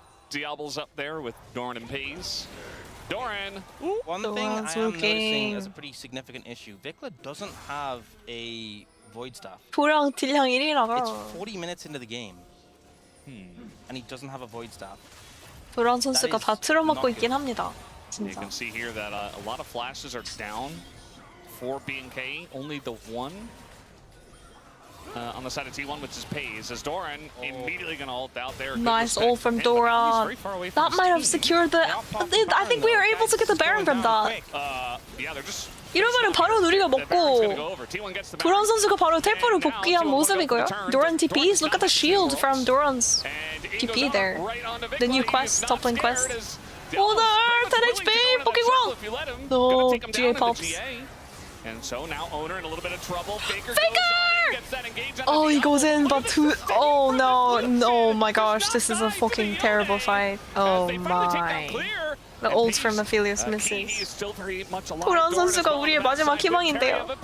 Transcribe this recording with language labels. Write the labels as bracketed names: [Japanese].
[English] Diablo's up there with Doran and Pays. Doran! Ooh. One thing I am noticing as a pretty significant issue, Vikla doesn't have a Void Staff. [Korean] 도랑 딜량 1이라고. [English] It's 40 minutes into the game. and he doesn't have a void staff. [Korean] 도란 선수가 다 틀어막고 있긴 합니다. [English] You [Korean] 진짜. [English] can see here that a lot of flashes are down for B&K. Only the one on the side of T1, which is Pays, as Doran immediately going to ult out there. Nice ult from Doran. That might have secured the. I think we were able to get the Baron from that. Yeah, they're just. [Korean] 이러면은 바로 우리가 먹고 도란 선수가 바로 텔포를 복귀한 모습이고요. [English] Doran TPs. Look at the shield from Doran's TP there. The new quest, top lane quest. Oh no, 10 HP, fucking wrong. No, GA pops. And so now Owner in a little bit of trouble. Faker! Gets that engage on Oh, he goes in, but oh no, oh my gosh, this is a fucking terrible fight. Oh my. The ult from Aphelios misses. [Korean] 도란 선수가 우리의 마지막 희망인데요.